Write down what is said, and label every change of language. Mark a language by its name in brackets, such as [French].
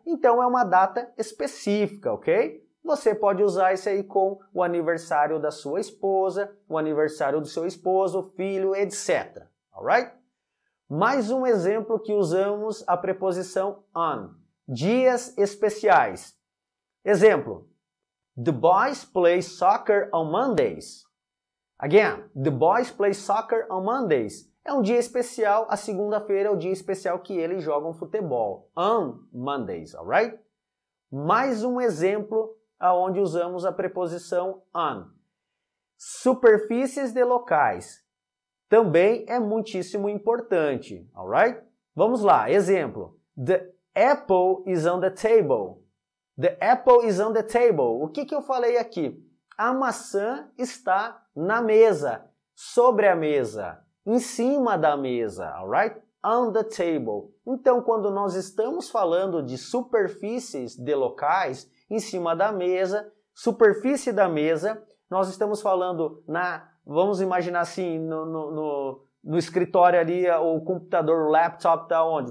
[Portuguese] Então é uma data específica, ok? Você pode usar isso aí com o aniversário da sua esposa, o aniversário do seu esposo, filho, etc. Alright? Mais um exemplo que usamos a preposição on. Dias especiais. Exemplo. [English] The boys play soccer on Mondays. Again, the boys play soccer on Mondays. [Portuguese] É um dia especial, a segunda-feira é o dia especial que eles jogam futebol. [English] On Mondays, [Portuguese] alright? Mais um exemplo aonde usamos a preposição on. Superfícies de locais. Também é muitíssimo importante, alright? Vamos lá, exemplo. [English] The apple is on the table. The apple is on the table. [Portuguese] O que eu falei aqui? A maçã está na mesa, sobre a mesa, em cima da mesa, alright? [English] On the table. [Portuguese] Então, quando nós estamos falando de superfícies de locais, em cima da mesa, superfície da mesa, nós estamos falando vamos imaginar assim, no escritório ali, o computador, o laptop está onde?